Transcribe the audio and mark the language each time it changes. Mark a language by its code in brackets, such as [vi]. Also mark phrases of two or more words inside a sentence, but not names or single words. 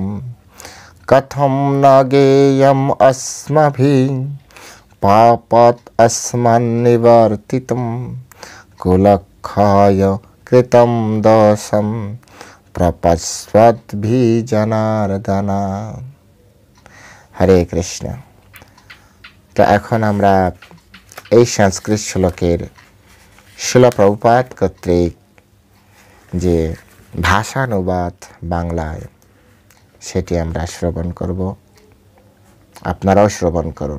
[sa] कथं न ज्ञेयम् अस्माभिः पापात् अस्मान्निवर्तितं कुलक्षय कृतं दोषं प्रपश्यद्भिजनार्दन। हरे कृष्ण। [bn] तो এখন আমরা এই সংস্কৃত শ্লোকের শিলা প্রভুপাদ কর্তৃক যে ভাষানুবাদ বাংলায়, সেটি আমরা শ্রবণ করব। আপনারাও শ্রবণ করুন।